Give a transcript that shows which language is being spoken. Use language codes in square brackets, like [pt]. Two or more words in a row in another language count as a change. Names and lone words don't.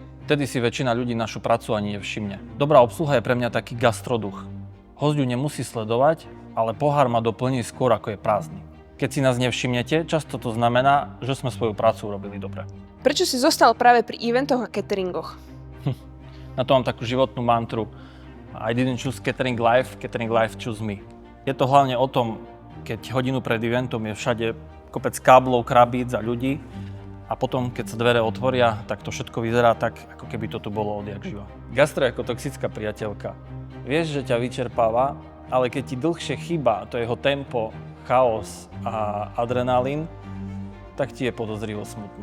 [sk] Vtedy si väčšina ľudí našu prácu ani nevšimne. Dobrá obsluha je pre mňa taký gastroduch. Hosť ju nemusí sledovať, ale pohár ma doplní skôr, ako je prázdny. Keď si nás nevšimnete, často to znamená, že sme svoju prácu urobili dobre. Prečo si zostal práve pri eventoch a cateringoch? Na to mám takú životnú mantru. [en] I didn't choose catering life choose me. [sk] Je to hlavne o tom, keď hodinu pred eventom je všade kopec káblov, krabíc a ľudí a potom, keď sa dvere otvoria, tak to všetko vyzerá tak, ako keby to tu bolo odjak živa. Gastro je ako toxická priateľka. Vieš, že ťa vyčerpáva, ale keď ti dlhšie chýba to jeho tempo, chaos a adrenalín, tak ti je podozrivo smutno.